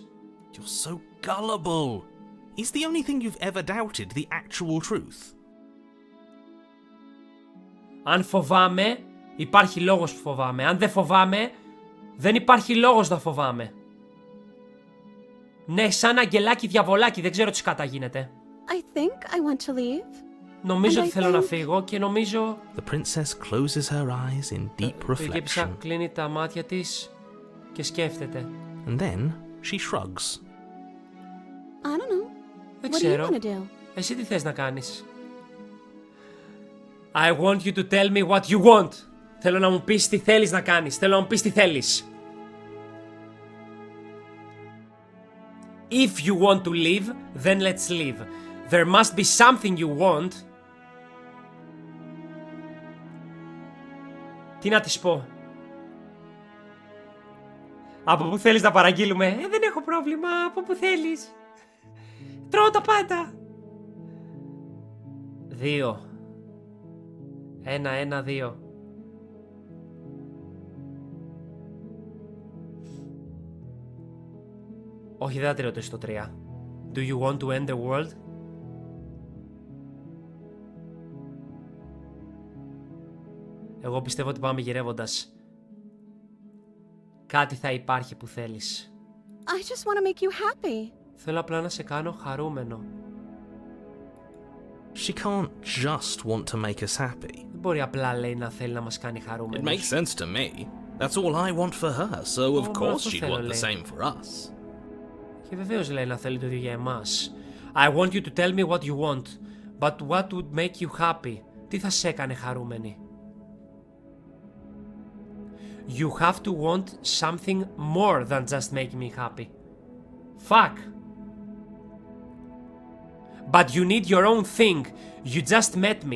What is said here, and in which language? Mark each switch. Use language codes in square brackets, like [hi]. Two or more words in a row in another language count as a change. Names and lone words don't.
[en] You're so gullible. Is the only thing you've ever doubted the actual truth? [el] Αν φοβάμαι, υπάρχει λόγος που φοβάμαι. Αν δεν φοβάμαι, δεν υπάρχει λόγος να φοβάμαι. Ναι, σαν αγγελάκι διαβολάκι, δεν ξέρω τι σκάτα γίνεται. [en] I think I want to leave. [el] Νομίζω ότι θέλω να φύγω και νομίζω... [en] The princess closes her eyes in deep [el] Η πριγκίπισσα [en] reflection. [el] κλείνει τα μάτια της και σκέφτεται. [en] And then she shrugs. I don't know. [el] Δεν [en] What do you [el] ξέρω. [en] want to do? [el] Εσύ τι θες να κάνεις? [en] I want you to tell me what you want. [el] Θέλω να μου πεις τι θέλεις να κάνεις. Θέλω να μου πεις τι θέλεις. [en] If you want to leave, then let's leave. There must be something you want. [el] Τι να της πω? Από πού θέλεις να παραγγείλουμε? Δεν έχω πρόβλημα. Από πού θέλεις? Τρώω τα πάντα. 2. 1-1-2. Όχι, δεν θα τη ρωτήσω το 3. [en] Do you want to end the world? [el] Εγώ πιστεύω ότι πάμε γυρεύοντας. Κάτι θα υπάρχει που θέλεις. [en] I just want to make you happy. [el] Θέλω απλά να σε κάνω χαρούμενο. [en] She can't just want to make us happy. [el] Δεν μπορεί απλά, λέει, να θέλει να μας κάνει χαρούμενους. [en] It makes sense to me. That's all I want for her, so of course she'd want the same for us. [el] Και βεβαίως, λέει, να θέλει το ίδιο για εμάς. [en] I want you to tell me what you want, but what would make you happy? [el] Τι θα σε έκανε χαρούμενη? [en] You have to want something more than just make me happy. Fuck. But you need your own thing. You just met me.